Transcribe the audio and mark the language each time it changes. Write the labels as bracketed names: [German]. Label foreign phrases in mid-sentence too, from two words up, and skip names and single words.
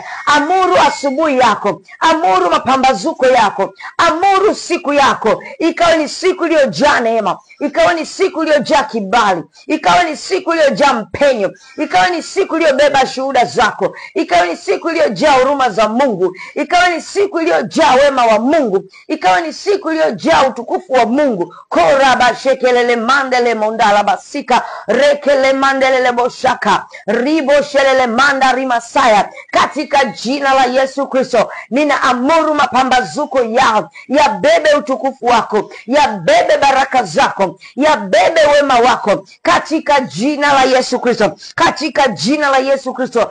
[Swahili] Amuru asubuhi yako, amuru mapambazuko yako, amuru siku yako ikawe ni siku iliyojaa neema, ikawe ni siku iliyojaa kibali, ikawe ni siku iliyojaa mpenyo, ikawe ni siku iliyobeba shuhuda zako, ikawe ni siku iliyojaa huruma za Mungu, ikawe ni siku iliyojaa wema wa Mungu, ikawe ni siku iliyojaa utukufu wa Mungu. Koraba shekelele mandele mondala basika rekele mandelele boshaka ribo shelele manda rimasaya. Katika jina la Yesu Kristo, ninaamuru mapambazuko yao yabebe utukufu wako, yabebe baraka zako, yabebe wema wako, katika jina la Yesu Kristo, katika jina la Yesu Kristo.